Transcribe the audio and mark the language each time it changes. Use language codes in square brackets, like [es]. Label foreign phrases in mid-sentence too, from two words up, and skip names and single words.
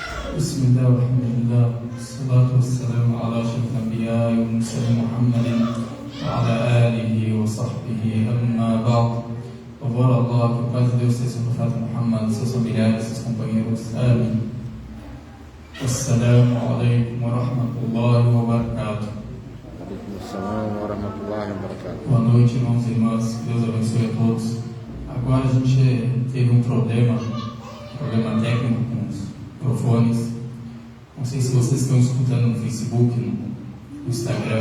[ar] بسم الله والحمد لله والصلاة والسلام على أشرف الأنبياء والمرسلين محمد وعلى آله وصحبه أما بعد. [pt] Louvor a Allah, que o paz de Deus seja o profeta Muhammad, seus familiares, seus companheiros. Amém. [ar] السلام عليكم ورحمة الله وبركاته. [pt] Boa noite, irmãos e irmãs. Que Deus abençoe a todos. Agora a gente teve um problema técnico com os microfones. Não sei se vocês estão escutando no Facebook, no Instagram.